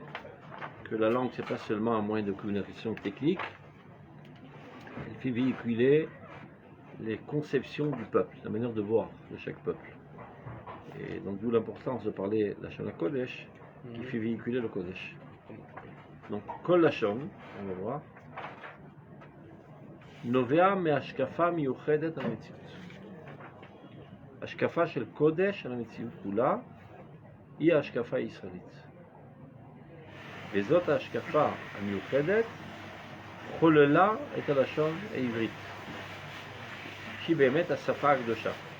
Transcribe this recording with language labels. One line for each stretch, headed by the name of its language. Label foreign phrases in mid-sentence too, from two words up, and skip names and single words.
French: Que la langue, c'est pas seulement un moyen de communication technique, elle fait véhiculer les conceptions du peuple, la manière de voir de chaque peuple. Et donc d'où l'importance de parler
Hebrew: לשון הקודש,
French: qui fait véhiculer le Kodesh.
Hebrew: Donc כל לשון,
French: on va voir,
Hebrew: נובע מהשקפה מיוחדת על המציאות. השקפה של קודש על המציאות כולה היא ההשקפה הישראלית. וזאת ההשקפה המיוחדת חוללה את הלשון העברית, שהיא באמת השפה הקדושה.